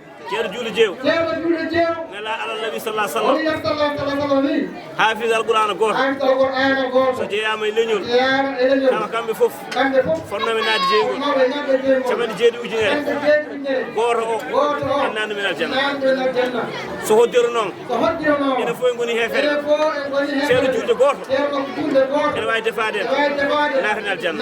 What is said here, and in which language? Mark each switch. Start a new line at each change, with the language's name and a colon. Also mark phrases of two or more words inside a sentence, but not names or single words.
Fula: Ceerno Juulde Jew. Ceerno Juulde Jew.
Arabic: Nela على النبي صلى الله عليه وسلم.
Fula: O wi
Arabic: صلى الله عليه وسلم
Fula: ni.
Arabic: حافظ القرآن
Fula: goto.
Arabic: حافظ القرآن
Fula: goto. So jeyama e leñol. Jeyama e leñol. Kala kamɓe fof. Kamɓe fof. Fonnoɓe nadde jeygol. Fonnoɓe nadde jeygol. Capanɗe jeeɗiɗi ujunere. Capanɗe jeeɗiɗi ujunere. Goto o. Goto o. En nandu men aljanna. Nandu men aljanna. So hoddiro noon. So hoddiro noon. Enen fof en goni hefere. Enen fof en goni hefere. Ceerno Juulde goto. Ceerno Juulde goto. Ene wawi defade en. Ene wawi defade en. Naten aljanna.